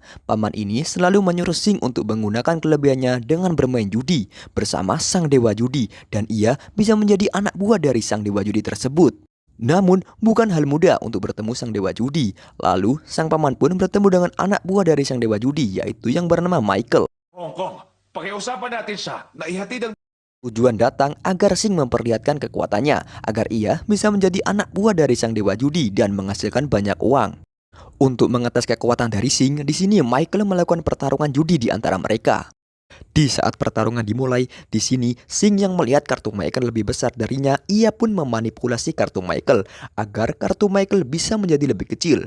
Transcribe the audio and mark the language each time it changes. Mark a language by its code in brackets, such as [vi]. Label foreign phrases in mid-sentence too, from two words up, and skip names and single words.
[id] Paman ini selalu menyuruh Sing untuk menggunakan kelebihannya dengan bermain judi bersama sang dewa judi, dan ia bisa menjadi anak buah dari sang dewa judi tersebut. Namun bukan hal mudah untuk bertemu sang dewa judi. Lalu sang paman pun bertemu dengan anak buah dari sang dewa judi, yaitu yang bernama Michael. [tl] Kong, pakiusapan natin siya na ihatid ang... [id] Tujuan datang agar Sing memperlihatkan kekuatannya, agar ia bisa menjadi anak buah dari sang dewa judi dan menghasilkan banyak uang. Untuk mengetes kekuatan dari Sing, di sini Michael melakukan pertarungan judi di antara mereka. Di saat pertarungan dimulai, di sini Sing yang melihat kartu Michael lebih besar darinya, ia pun memanipulasi kartu Michael agar kartu Michael bisa menjadi lebih kecil.